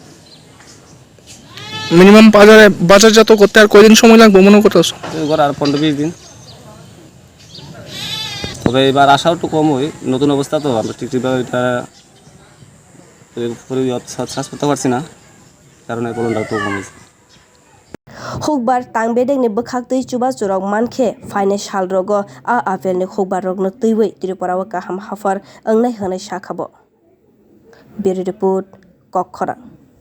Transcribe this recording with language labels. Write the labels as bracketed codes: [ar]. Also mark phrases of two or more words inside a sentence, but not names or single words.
[bn] মিনিমাম বাজারজাত করতে আর কয়দিন সময় লাগবে মনে করতেছো এবার আর 15-20 দিন তবে এবার আশাও একটু কম হয় নতুন অবস্থা তো আমরা ঠিকঠাকভাবে এটা চাষ করতে পারছি না কারণ এই ফলনটা একটু কম হয়েছে [trp] hukbar tangbedek ni bwkhaktwi chuba churok mankhe phaine sal rogo a apple ni hukbar rok no twi Tripura o kaham hafar ongnai hinui sakha bo Bureau Report Tongkhor